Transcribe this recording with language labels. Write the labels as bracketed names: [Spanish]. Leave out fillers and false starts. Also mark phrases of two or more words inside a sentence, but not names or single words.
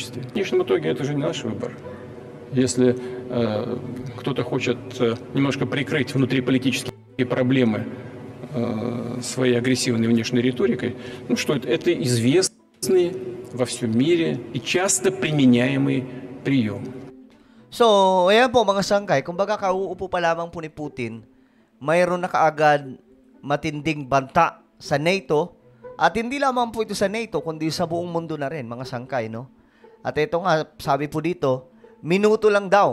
[Russian] В конечном итоге это же не наш выбор. Если кто-то хочет немножко прикрыть внутриполитические проблемы своей агрессивной внешней риторикой, ну что это известный во всем мире и часто применяемый прием. [Filipino] So, ayan po mga sangkay, kumbaga kauupo pa lamang po ni Putin, mayroon na kaagad matinding banta sa NATO, at hindi lamang po ito sa NATO, kundi sa buong mundo na rin, mga sangkay, no? At ito nga, sabi po dito, minuto lang daw.